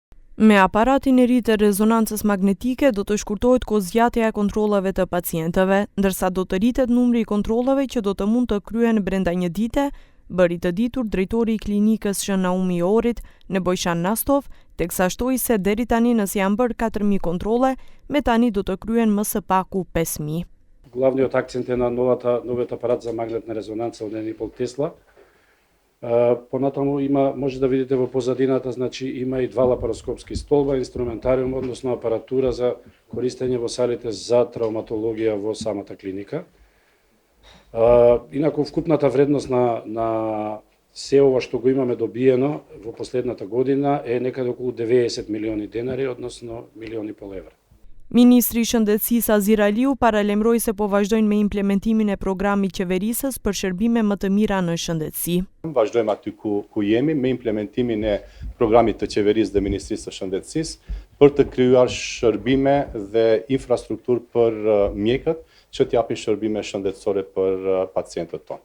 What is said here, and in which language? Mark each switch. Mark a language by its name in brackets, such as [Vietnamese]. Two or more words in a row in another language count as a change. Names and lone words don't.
[Albanian] Me aparatin e ri të rezonancës magnetike do të shkurtohet kozgjatja e kontrollave të pacientëve, ndërsa do të rritet numri i kontrollave që do të mund të kryen brenda një dite, bëri të ditur drejtori i klinikës Shën Naumi Orit, Nebojshan Nastov, teksa shtoi se deri tani nëse janë bërë 4000 kontrolle, me tani do të kryen më së paku 5000. [Macedonian] Главниот акцент е на новиот апарат за магнетна резонанца од 1,5 Тесла. Понатаму може да видите во позадината, значи има и два лапароскопски столба, инструментариум, односно апаратура за користење во салите за травматологија во самата клиника. Инаку вкупната вредност на се ова што го имаме добиено во последната година е некаде околу 90 милиони денари, односно 1,5 милиони евра. [Albanian] Ministri i Shëndetësisë Azir Aliu paralemroi se po vazhdojnë me implementimin e programit qeverisës për shërbime më të mira në shëndetësi. Vazhdojmë aty ku jemi me implementimin e programit të qeverisë dhe Ministrisë së Shëndetësisë për të krijuar shërbime dhe infrastrukturë për mjekët që t'japin shërbime shëndetësore për pacientët tonë.